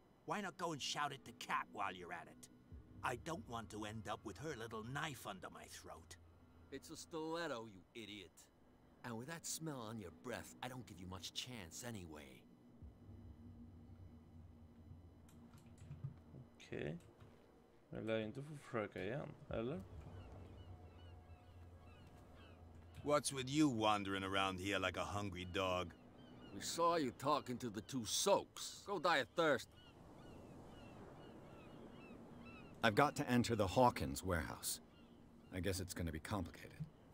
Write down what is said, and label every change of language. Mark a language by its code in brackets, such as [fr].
[en] Why not go and shout at the cat while you're at it? I don't want to end up with her little knife under my throat. It's a stiletto, you idiot. And with that smell on your breath, I don't give you much chance anyway. [sv] Okej. Jag lär inte få försöka igen, eller? [en] What's with you wandering around here like a hungry dog? We saw you talking to the two soaks. Go die of thirst. I've got to enter the Hawkins warehouse. I guess it's going to be complicated.